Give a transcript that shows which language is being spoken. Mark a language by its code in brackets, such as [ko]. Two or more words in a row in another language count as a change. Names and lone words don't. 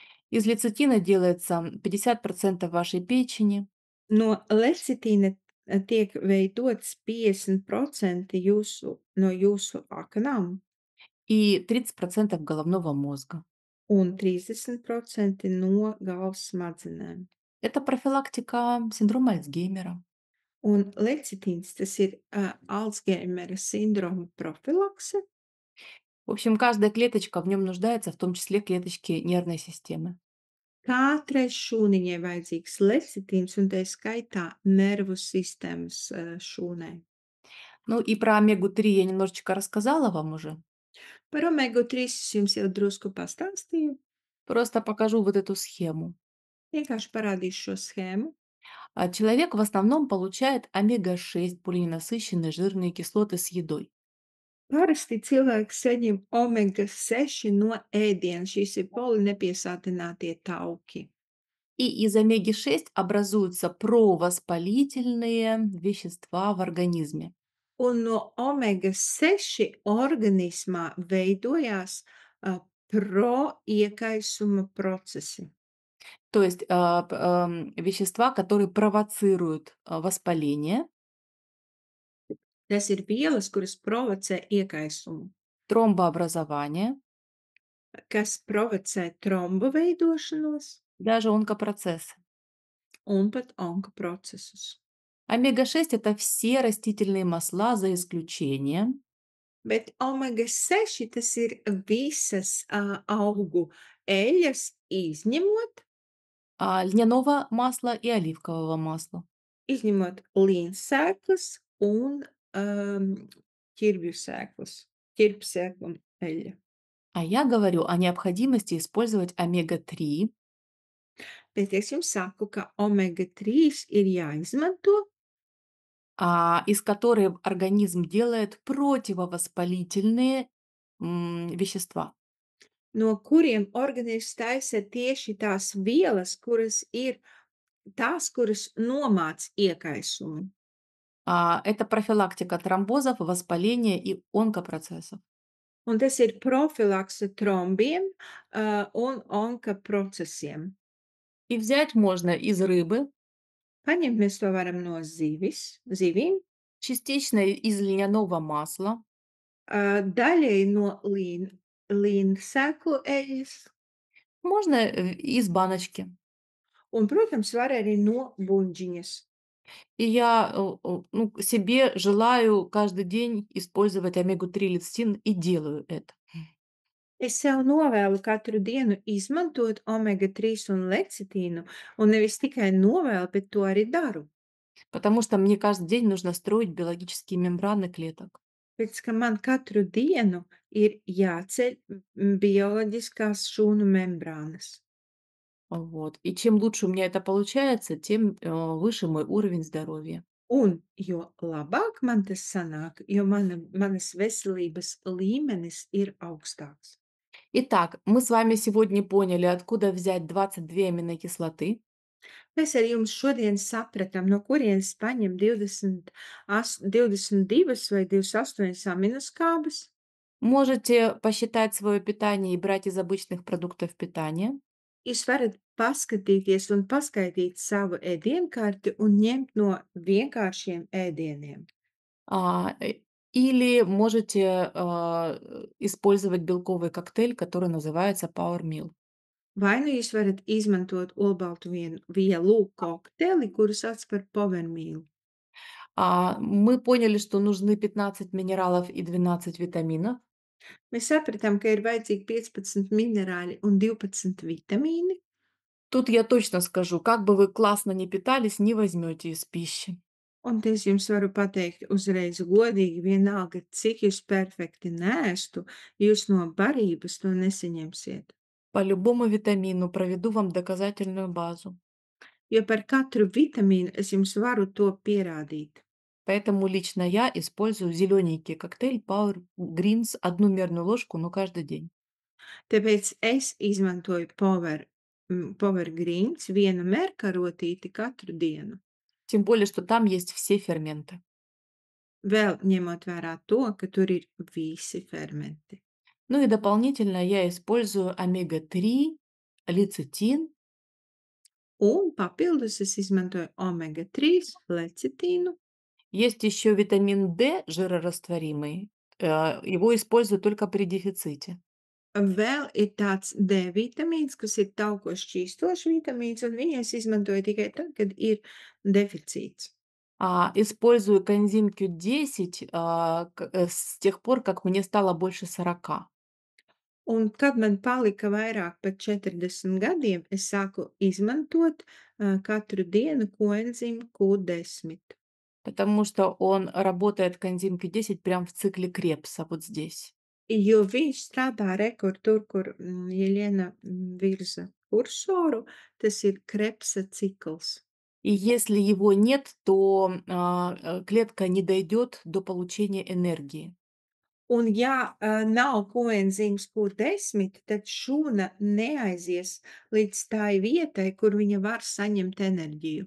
[ru] Из лецитина делается 50% вашей печени [lv] No lecitīna tiek veidots 50% no jūsu aknām [ru] и 30% головного mozga. [lv] un 30% no galvas smadzenēm. [ru] Это профилактика синдрома Альцгеймера. [lv] Un lecitīns tas ir Alzheimera sindroma profilakse. [ru] В общем, каждая клеточка в нем нуждается, в том числе клеточки нервной системы. [lv] Katrai šūniņai vajadzīgs lecitīns, un tā skaitā nervu sistēmas šūnai. [ru] Ну и про омегу-3 я немножечко рассказала вам уже. [lv] Par omega 3 es jums jau drusku pastāstīju. [ru] Просто покажу вот эту схему. [lv] Vienkārši parādīšu šo schēmu. [ru] Человек в основном получает омега-6, полиненасыщенные жирные кислоты с едой. [lv] Parasti cilvēks saņem omega 6 no ēdiena. Šīs ir polinepiesātinātie tauki. [ru] И из омеги-6 образуются провоспалительные вещества в организме. [lv] Un no omega 6 organismā veidojās proiekaisuma procesi. [ru] То есть вещества, которые провоцируют воспаление, [lv] Tas ir vielas, kuras provocē iekaisumu, [ru] тромбообразование, [lv] kas provocē trombu veidošanos [ru] даже онкопроцессы. [lv] un pat onkoprocesus. [ru] Омега-6 это все растительные масла за исключением [lv] Bet omega 6 tas ir visas augu eļas, izņemot, [ru] льняного масла и оливкового масла. [lv] izņemot līnsēklas un ķirbju sēklas, ķirbsēklu un eļļa. [ru] А я говорю о необходимости использовать омега-3 [lv] Bet es jums saku, ka omega 3 ir jāizmanto, [ru] из которой организм делает противовоспалительные вещества. [lv] no kuriem organisms taisa tieši tās vielas, kuras ir tās, kuras nomāc iekaisumu. [ru] Это профилактика тромбозов, воспаления и онкопроцессов. [lv] Un tas ir profilakse trombiem un onkoprocesiem. [ru] И взять можно из рыбы, [lv] Paņemt mēs to varam no zivīm, [ru] частично из льняного масла, [lv] daļēji no līnsēklu eļļas [ru] можно из баночки. [lv] un, protams, var arī no buļģiņas. [ru] И я себе желаю каждый день использовать омегу-3 лецитин и делаю это. [lv] Es sev novēlu katru dienu izmantot omega 3 un lecitīnu, un nevis tikai novēlu, bet to arī daru. [ru] Потому что мне каждый день нужно строить биологические мембраны клеток. [lv] Pēc ka man katru dienu ir jāceļ bioloģiskās šūnu membrānas. [ru] Вот. И чем лучше у меня это получается, тем выше мой уровень здоровья. [lv] Un jo labāk man tas sanāk, jo manas veselības līmenis ir augstāks. [ru] Итак, мы с вами сегодня поняли, откуда взять 22 аминокислоты. [lv] Mēs ar jums šodien sapratām, no kurienes paņem 22 vai 28 aminoskābes. [ru] Можете посчитать свое питание и брать из обычных продуктов питания. [lv] Jūs varat paskatīties un paskaidīt savu ēdienkarti un ņemt no vienkāršiem ēdieniem. [ru] А, э, Или можете использовать белковый коктейль, который называется Power Meal. [lv] Vai nu jūs varat izmantot olbaltu vielu kokteli, kuru sauc par powermīlu. [ru] Мы поняли, что нужны 15 минералов и 12 витаминов. [lv] Mēs sapratām, ka ir vajadzīgi 15 minerāļi un 12 vitamīni. [ru] Тут я точно скажу, как бы вы классно не питались, не возьмете из пищи. [lv] Un te es jums varu pateikt uzreiz godīgi, vienalga, cik jūs perfekti nēstu, jūs no barības to nesaņemsiet. [ru] По любому витамину проведу вам доказательную базу. [lv] Jo par katru vitamīnu es jums varu to pierādīt. [ru] Поэтому лично я использую зелененький коктейль Power Greens, одну мерную ложку, но каждый день. [lv] Tāpēc es izmantoju Power Greens, vienu merkarotīti katru dienu. [ru] Тем более, что там есть все ферменты. [lv] Vēl ņemot vērā to, ka tur ir visi fermenti. [ru] Ну и дополнительно я использую омега-3 лецитин. [lv] un papildus es izmantoju omega-3 lecitīnu. [ru] Есть еще витамин D, жирорастворимый. Его используют только при дефиците. [lv] Vēl ir tāds D vitamīns, kas ir tauko šķīstošs vitamīns, un viņu es izmantoju tikai tad, kad ir deficīts. [ru] Использую коэнзим Q10 с тех пор, как мне стало больше 40. [lv] Un kad man palika vairāk par 40 gadiem, es sāku izmantot katru dienu koenzīmu Q10. [ru] Потому что он работает, коэнзим Q10, прям в цикле Крепса, вот здесь. [lv] Jo viņš strādā rekur tur, kur Jeļena virza kursoru, tas ir Krepsa cikls. [ru] И если его нет, то клетка не дойдет до получения энергии. [lv] Un ja nav koenzīms Q10, tad šūna neaizies līdz tai vietai, kur viņa var saņemt enerģiju.